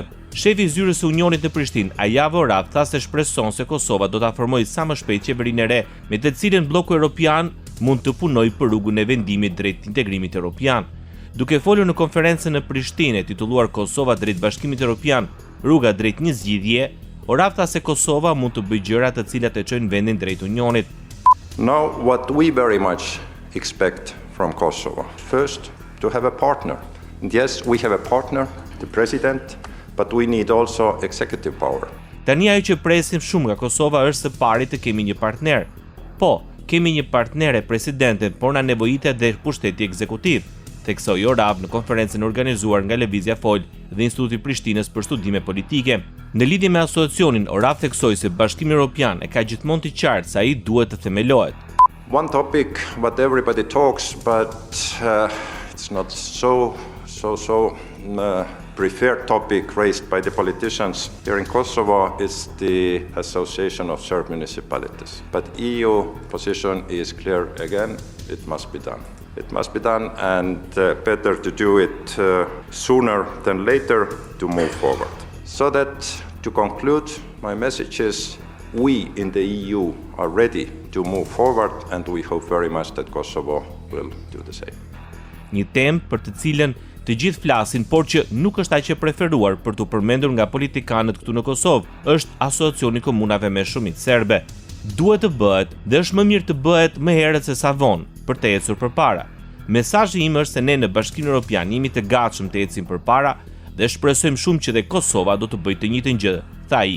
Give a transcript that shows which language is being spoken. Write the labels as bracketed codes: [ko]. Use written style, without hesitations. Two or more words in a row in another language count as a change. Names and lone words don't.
[sq] Shefi i zyrës së Unionit në Prishtinë, Ajavo Rap, tha se shpreson se Kosova do ta formojë sa më shpejt qeverinë e re, me të cilën bloku evropian mund të punojë për rrugën e vendimit drejt integrimit evropian. Duke folur në konferencën në Prishtinë titulluar Kosova drejt Bashkimit Evropian, rruga drejt një zgjidhje, Oraf tha se Kosova mund të bëjë gjëra të cilat e çojnë vendin drejt Unionit. [en] Now what we very much expect from Kosovo. First, to have a partner. And yes, we have a partner, the president, but we need also executive power. [sq] Tani ajo që presim shumë nga Kosova është së pari të kemi një partner. Po, kemi një partnere presidente, por na nevojitet dhe pushteti ekzekutiv, theksoi Oraf në konferencën organizuar nga Lëvizja Fol dhe Instituti i Prishtinës për studime politike. Në lidhje me asociacionin, Oraf theksoi se Bashkimi Evropian e ka gjithmonë të qartë se ai duhet të themelohet. [en] One topic what everybody talks, but it's not so preferred topic raised by the politicians here in Kosovo is the Association of Serb Municipalities. But EU position is clear again, it must be done. It must be done, and better to do it sooner than later to move forward. So that, to conclude, my message is we in the EU are ready to move forward, and we hope very much that Kosovo will do the same. [sq] Një temë për të cilën të gjithë flasin, por që nuk është aq e preferuar për të përmendur nga politikanët këtu në Kosovë, është Asociacioni i Komunave me Shumicë Serbe. Duhet të bëhet dhe është më mirë të bëhet më herët se sa vonë për të ecur përpara. Mesazhi im është se ne në Bashkimin Evropian jemi të gatshëm të ecim përpara dhe shpresojmë shumë që dhe Kosova do të bëjë të njëjtën gjë, tha ai.